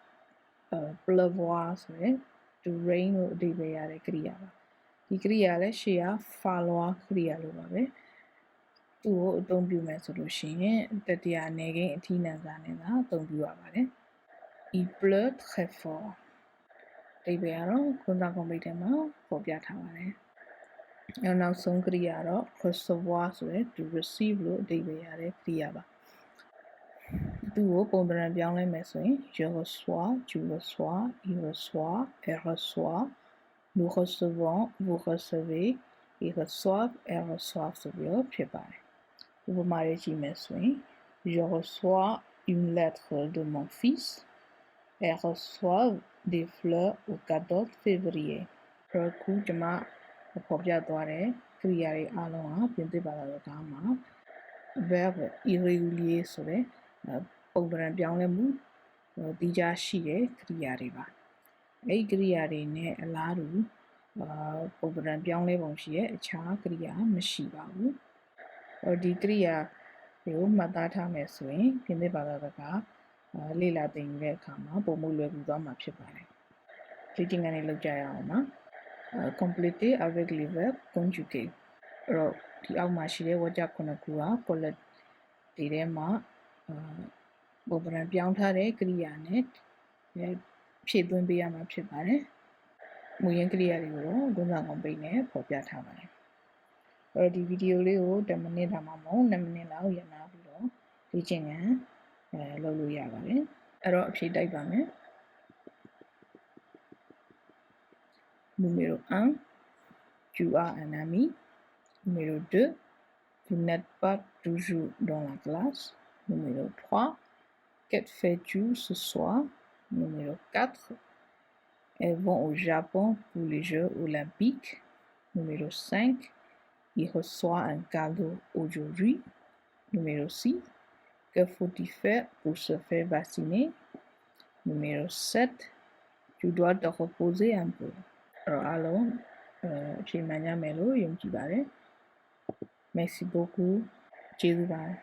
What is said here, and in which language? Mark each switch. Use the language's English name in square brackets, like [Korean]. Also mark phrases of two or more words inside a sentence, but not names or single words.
[Burmese] pleuvoir ဆိုတဲ့ [English] to rain [Burmese] လို့အဓိပ္ပာယ်ရတဲ့ကရိယာပါဒီကရိယာလည်းရှေ့က falloir ကရိယာလိုပါပဲသူ့ကိုအသုံးပြုမယ်ဆိုလို့ရှိရင်တတိယအနေကိန်းအထီးနံစားနဲ့သာအသုံးပြုရပါတယ် [French] il pleut très fort [Burmese] အဓိပ္ပာယ်ကတော့ခွန်းစားကွန်ပိတ်ထဲမှာပေါ်ပြထားပါတယ် နောက်ဆုံးကရိယာတော့ recevoir ဆိုတဲ့ [English] to receive [Burmese] လို့အဓိပ္ပာယ်ရတဲ့ကရိယာပါသူ့ ကိုပုံသဏ္ဍာန်ပြောင်းလဲမယ်ဆိုရင် [French] je reçois, tu reçois, il reçoit, elle reçoit, nous recevons, vous recevez, ils reçoivent, elles reçoivent [Burmese] ဆိုပြီးတော့ဖြစ်ပါတယ်ဥပမာရေးကြည့်မယ်ဆိုရင် [French] je reçois une lettre de mon fils, elle reçoit des fleurs au 14 février [Burmese] ခုကျွန်မဖော်ပြသွားတဲ့ ကရိယာတွေအားလုံးဟာပြင်သစ်ဘာသာစကားမှာ [French] verb irrégulier [Burmese] ဆိုတဲ့ပုံသဏ္ဍာန်ပြောင်းလဲမှုတိကျရှိတဲ့ကရိယာတွေပါအဲ့ဒီကရိယာတွေနဲ့အလားတူပုံသဏ္ဍာန်ပြောင်း လဲပုံရှိရဲ့အခြားကရိယာမရှိပါဘူးဒီကရိယာတွေကိုမှတ်သားထားမယ်ဆိုရင်ပြင်သစ်ဘာသာစကားလေ့လာသင်ယူတဲ့အခါမှာပုံမှု လွယ်ကူသွားမှာဖြစ်ပါတယ်ဒီတင်ကနေလောက်ကြရအောင်ပါ [French] compléter avec les verbes conjugués [Burmese] အဲ့တော့ဒီအောက်မှာ ရှိတဲ့ဝါကျခုနှစ်ခုက collect ဒီထဲမှာပုံသဏ္ဍာန်ပြောင်းထားတဲ့ကရိယာနဲ့ဖြည့်သွင်းပေးရမှာဖြစ်ပါတယ်မူရင်းကရိယာတွေကိုတော့ဂုဏ်ဆောင်ကွန်ပိတ်နဲ့ဖော်ပြထားပါတယ်အဲ့တော့ဒီဗီဒီယိုလေးကို10မိနစ်ဒါမှမဟုတ်2မိနစ်လောက်ရနာပြီးတော့လေ့ကျင့်ခန်းလုပ်လို့ရပါတယ်အဲ့တော့အဖြေတိုက်ပါမယ် [French] Numéro 1 tu as un ami Numéro 2 vous n'êtes pas toujours dans la classe Numéro 3 que fais-tu ce soir Numéro 4 elles vont au Japon pour les Jeux olympiques Numéro 5 il reçoit un cadeau aujourd'hui Numéro 6 que faut-il faire pour se faire vacciner Numéro 7 tu dois te reposer un peu [Burmese] အဲ့တော့အားလုံးအချိန်မှန်ကြမယ်လို့ယုံကြည်ပါတယ် [French] Merci beaucoup [Burmese] ကျေးဇူးပါတယ်